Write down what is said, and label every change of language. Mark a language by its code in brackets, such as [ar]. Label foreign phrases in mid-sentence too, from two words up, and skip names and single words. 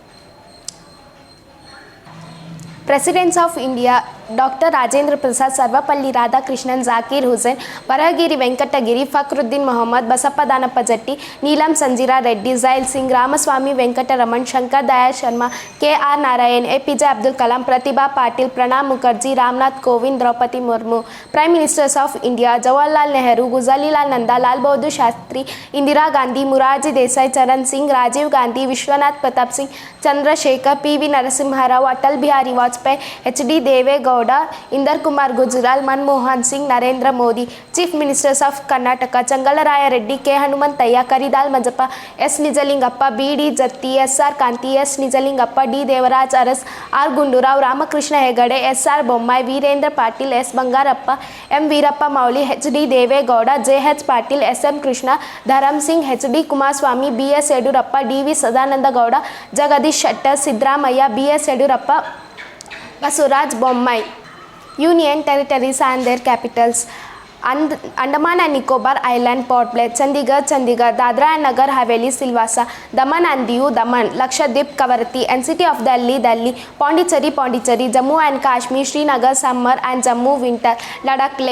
[en] Presidents of India: Dr. Rajendra Prasad, Sarvapalli Radhakrishnan, Zakir Hussain, Varahagiri Venkatagiri, Fakhruddin Muhammad, Basappa Danappa Jatti, Neelam Sanjira Reddy, Zail Singh, Ramaswamy Venkataraman, Shankar Dayal Sharma, K.R. Narayan, APJ Abdul Kalam, Pratibha Patil, Pranab Mukherjee, Ramnath Kovind, Draupadi Murmu. Prime Ministers of India: Jawaharlal Nehru, Guzalilal Nanda, Lal Bahadur Shastri, Indira Gandhi, Morarji Desai, Charan Singh, Rajiv Gandhi, Vishwanath Pratap Singh, Chandrasekhar, P.V. Narasimha Rao, Atal Bihari Vajpayee, H.D. Deve Gowda, Inder Kumar Gujral, Manmohan Singh, Narendra Modi. Chief Ministers of Karnataka: Changalaraya Reddy, K. Hanumantayya, Karidal Majappa, S. Nijalingappa, B.D. Jatti, S.R. Kanti, S. Nijalingappa, D. Devaraj Aras, R. Gundurao, Ramakrishna Hegade, S.R. Bommai, Virendra Patil, S. Bangarappa, M. Veerappa Mouli, H.D. Deve Gowda, J.H. Patil, S.M. Krishna, Dharam Singh, H.D. Kumaraswamy, B.S. Yedurappa, D.V. Sadananda Gowda, Jagadish Shettar, Siddaramaiah, B.S. Yedurappa, Basuraj Bommai. Union territories and their capitals: Andaman and Nicobar Island, Port Blair; Chandigarh, Chandigarh; Dadra and Nagar Haveli, Silvassa; Daman and Diu, Daman; Lakshadweep, Kavaratti; NCT of Delhi, Delhi; Pondicherry, Pondicherry; Jammu and Kashmir, Srinagar, summer and Jammu, winter; Ladakh, Leh.